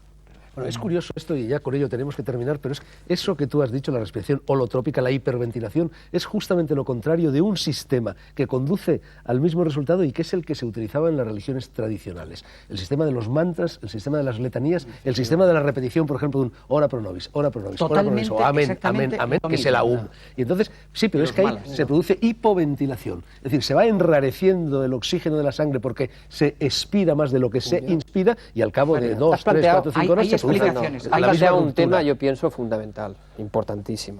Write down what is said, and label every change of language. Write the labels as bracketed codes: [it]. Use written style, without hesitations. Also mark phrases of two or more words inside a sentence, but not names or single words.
[es] Bueno, es curioso esto y ya con ello tenemos que terminar, pero es eso que tú has dicho, la respiración holotrópica, la hiperventilación, es justamente lo contrario de un sistema que conduce al mismo resultado y que es el que se utilizaba en las religiones tradicionales. El sistema de los mantras, el sistema de las letanías, el sistema de la repetición, por ejemplo, de un [la] ora pro nobis, ora pro nobis, ora pro nobis, [es] o amén, amén, amén, que es el aum. Y entonces, sí, pero es que ahí se produce hipoventilación, es decir, se va enrareciendo el oxígeno de la sangre porque se expira más de lo que se inspira y al cabo de 2, 3, 4, 5 horas se explicaciones. Has planteado un tema, yo pienso, fundamental, importantísimo.